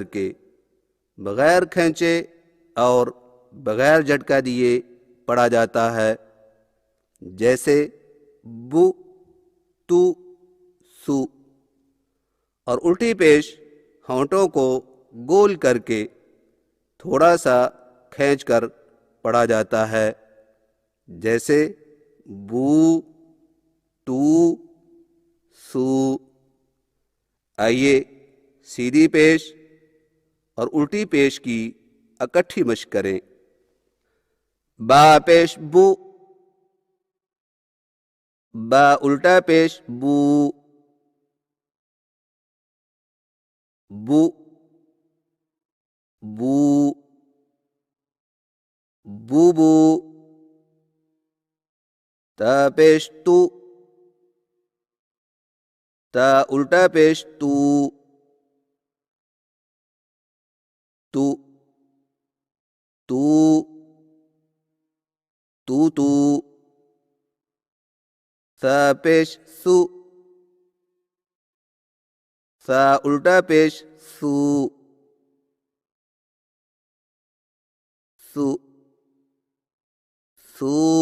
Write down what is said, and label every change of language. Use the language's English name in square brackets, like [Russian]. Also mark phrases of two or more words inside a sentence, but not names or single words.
[Urdu] کے بغیر کھینچے اور بغیر جھٹکا دیے پڑھا جاتا ہے، جیسے بو تو سو، اور الٹی پیش ہونٹوں کو گول کر کے تھوڑا سا کھینچ کر پڑھا جاتا ہے، جیسے بو تو سو۔ آئیے سیدھی پیش اور الٹی پیش کی اکٹھی مشق کریں۔ با پیش بو، با الٹا پیش بو، بو بو، بو بو، تا پیش تو، تا الٹا پیش تو، تو تو، تو تو، ثا پیش سو، ثا الٹا پیش سو، سو، سو،